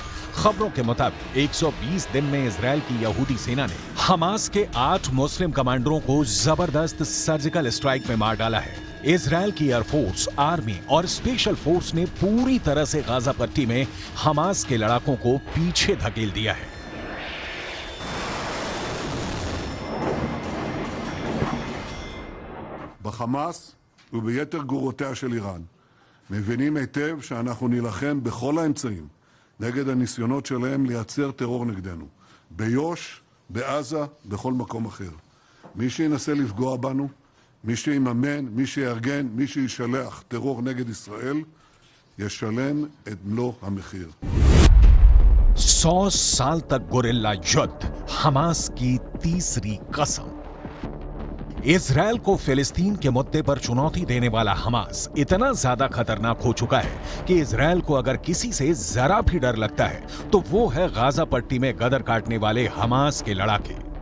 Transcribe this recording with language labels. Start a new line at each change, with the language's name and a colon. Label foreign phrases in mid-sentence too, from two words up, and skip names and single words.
Hindi: खबरों के मुताबिक 120 दिन में इजरायल की यहूदी सेना ने हमास के 8 मुस्लिम कमांडरों को जबरदस्त
English: surgical strike
Hindi: में मार डाला है। इजरायल की एयरफोर्स, आर्मी और
English: special force
Hindi: ने पूरी तरह से गाजा पट्टी में हमास के लड़ाकों को पीछे धकेल दिया है।
Hebrew: בחמאס וביתר גרורותיה של איראן מבינים היטב שאנחנו נילחם בכל האמצעים נגד הניסיונות שלהם לייצר טרור נגדנו, ביו"ש, בעזה, בכל מקום אחר. מי שינסה לפגוע בנו, מי שיממן, מי שיארגן, מי שישלח טרור נגד ישראל, ישלם את מלוא המחיר.
Hindi: 100 साल तक गोरिल्ला युद्ध, हमास की तीसरी कसम। इजरायल को फिलिस्तीन के मुद्दे पर चुनौती देने वाला हमास इतना ज्यादा खतरनाक हो चुका है कि इजरायल को अगर किसी से जरा भी डर लगता है तो वो है गाजा पट्टी में गदर काटने वाले हमास के लड़ाके।